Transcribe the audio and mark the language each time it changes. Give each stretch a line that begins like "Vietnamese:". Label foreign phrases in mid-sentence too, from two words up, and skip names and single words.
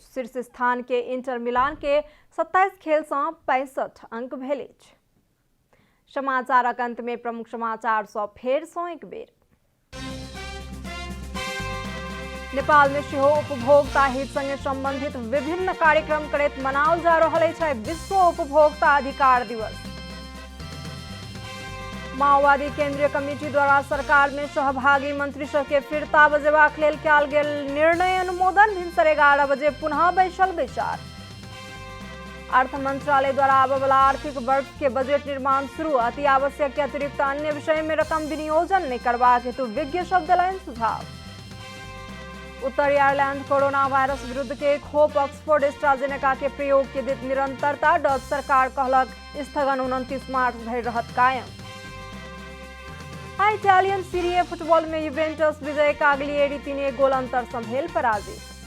Maithili: शीर्ष स्थान के इंटर मिलान के 27 खेल से 65 अंक भेल अछि। समाचारक अंत में प्रमुख समाचार सँ फेर सँ एक बेर। नेपाल में सेहो उपभोक्ता हित संगे संबंधित विभिन्न कार्यक्रम करैत मनाओल जा रहल अछि विश्व उपभोक्ता अधिकार दिवस। माओवादी केंद्रीय कमेटी द्वारा सरकार में सहभागी मंत्री सबके फिरता बजेबाक लेल कयल गेल निर्णय अनुमोदन। भिनसर 11 बजे पुनः बैसल विचार। अर्थ मंत्रालय द्वारा आबय वाला आर्थिक वर्ष के बजट निर्माण शुरू। अति आवश्यक के अतिरिक्त अन्य विषय में रकम विनियोजन नहीं करबाक हेतु विज्ञ सब देलनि सुझाव। उत्तरी आयरलैंड कोरोना वायरस विरुद्ध के खोप ऑक्सफोर्ड एस्ट्राजेनेका के प्रयोग के दी निरंतरता डच सरकार कहलक स्थगन 29 मार्च भर रहत कायम। इटालियन सीरी ए फुटबॉल में यूवेंटस विजय काग्लिएरी 3 गोल अंतर संभेल पराजित।